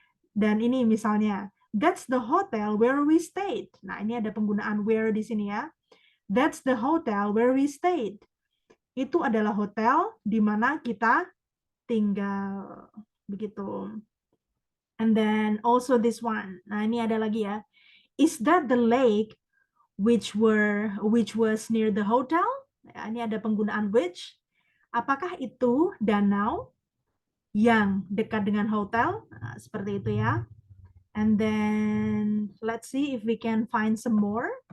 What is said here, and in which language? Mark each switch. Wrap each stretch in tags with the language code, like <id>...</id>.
<id>Dan ini misalnya,</id> <en>that's the hotel where we stayed.</en> <id>Nah, ini ada penggunaan where di sini ya.</id> <en>That's the hotel where we stayed.</en> <id>Itu adalah hotel di mana kita tinggal. Begitu.</id> <en>And then also this one.</en> <id>Nah, ini ada lagi ya.</id> <en>Is that the lake which was near the hotel?</en> <id>Nah, ini ada penggunaan which. Apakah itu danau yang dekat dengan hotel? Nah, seperti itu ya.</id> <en>And then let's see if we can find some more.</en>